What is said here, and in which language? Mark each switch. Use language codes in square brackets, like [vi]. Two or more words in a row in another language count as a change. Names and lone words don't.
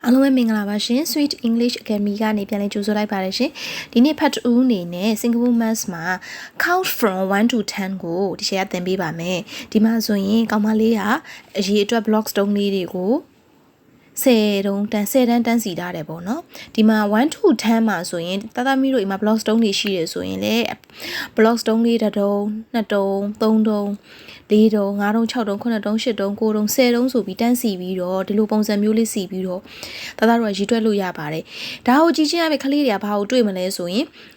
[my] အားလုံးပဲမင်္ဂလာပါရှင် Sweet English Academy ကနေပြန်လည်ကြိုဆိုလိုက်ပါတယ်ရှင်ဒီနေ့ဖတ်တူအနေနဲ့ Singapore Maths မှာ [en] count from 1 to 10 [my] ကိုဒီ ရှယ်ကသင်ပေးပါမယ်ဒီမှာဆိုရင်ကောင်မလေးကအရေးအတွက် blocks တုံးလေးတွေကို10တုံးတန်းစီထားတယ်ပေါ့နော်ဒီမှာ1 to 10မှာဆိုရင်တသမီးတို့အိမ်မှာ blocks တုံးတွေရှိတယ်ဆိုရင်လေ blocks တုံးလေးတစ်တုံးနှစ်တုံးသုံးတုံး4တုံး5တုံး6တုံး9တုံး10တုံး9တုံး10တုံးဆိုပြီးတန်းစီပြီးတော့ဒီလိုပုံစံမျိုးလေးစီပြီးတော့တသားတို့ကရေးတွက်လို့ရပါတယ်ဒါကိုကြည့်ချင်းရမယ့်ကလေးတွေကဘာကိုတွေ့မလဲဆိုရင်